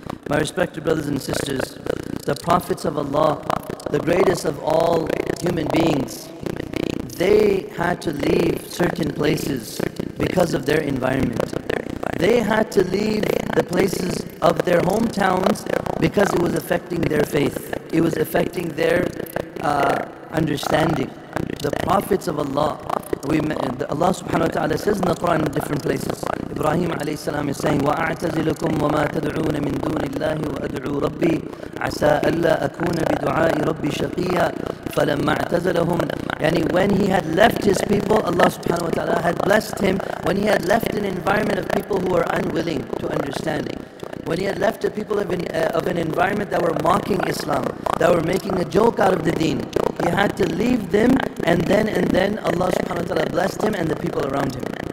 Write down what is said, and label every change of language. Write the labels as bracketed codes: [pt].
[en] My respected brothers and sisters, the prophets of Allah, the greatest of all human beings, they had to leave certain places because of their environment. They had to leave the places of their hometowns because it was affecting their faith. It was affecting their understanding. The prophets of Allah, Allah subhanahu wa ta'ala says in the Quran in different places. Ibrahim alayhi salam is saying, [ar] وَأَعْتَزِلُكُمْ وَمَا تَدْعُونَ مِن دُونِ اللَّهِ وَأَدْعُو رَبِّي عَسَىٰ أَلَّا أَكُونَ بِدُعَاءِ رَبِّي شَقِيًّا فَلَمَّا اعْتَزَلَهُمْ. [en] Yani when he had left his people, Allah subhanahu wa ta'ala had blessed him. When he had left an environment of people who were unwilling to understand, when he had left the people of an environment that were mocking Islam, that were making a joke out of the deen, he had to leave them, and then Allah subhanahu wa ta'ala blessed him and the people around him.